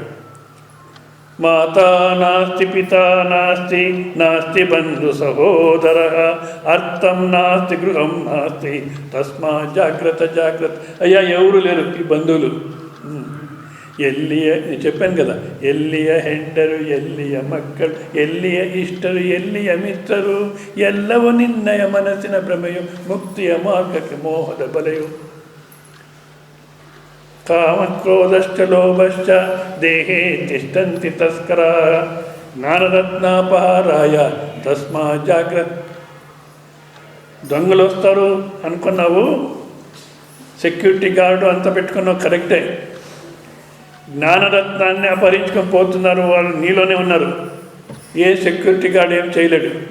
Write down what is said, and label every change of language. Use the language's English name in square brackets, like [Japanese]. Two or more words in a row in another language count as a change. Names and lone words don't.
[Sanskrit] మాతా నాస్తి పితా నాస్తి నాస్తి బంధు సహోదర అర్థం నాస్తి గృహం నాస్తి తస్మా జాగ్రత్త జాగ్రత్త. [Telugu] అయ్యా ఎవరు లేరు ఈ బంధువులు, ఎల్లియ నేను చెప్పాను కదా, [Kannada] ఎల్లియ ಹೆಂಡರು ಎಲ್ಲಿಯ ಮಕ್ಕಳು ಎಲ್ಲಿಯ ಇಷ್ಟರು ಎಲ್ಲಿಯ ಮಿತ್ರರು ಎಲ್ಲವೂ ನಿನ್ನಯ ಮನಸ್ಸಿನ ಭ್ರಮೆಯು ಮುಕ್ತಿಯ ಮಾರ್ಗಕ್ಕೆ ಮೋಹದ ಬಲೆಯು. [Sanskrit] ಕಾಮಕ್ರೋಧಶ್ಚ ಲೋಭಶ್ಚ ದೇಹೇ ತಿಷ್ಟಂತಿ ತಸ್ಕರಾ ಜ್ಞಾನರತ್ನಾಪಹಾರಾಯ తస్మా జాగ్రత్త. [Telugu] దొంగలు వస్తారు అనుకున్నావు, [English] security guard [Telugu] అంతా పెట్టుకున్నావు కరెక్టే, జ్ఞానరత్నాన్ని అపహరించుకొని పోతున్నారు, వాళ్ళు నీలోనే ఉన్నారు, ఏ [English] security guard [Telugu] ఏం చేయలేడు.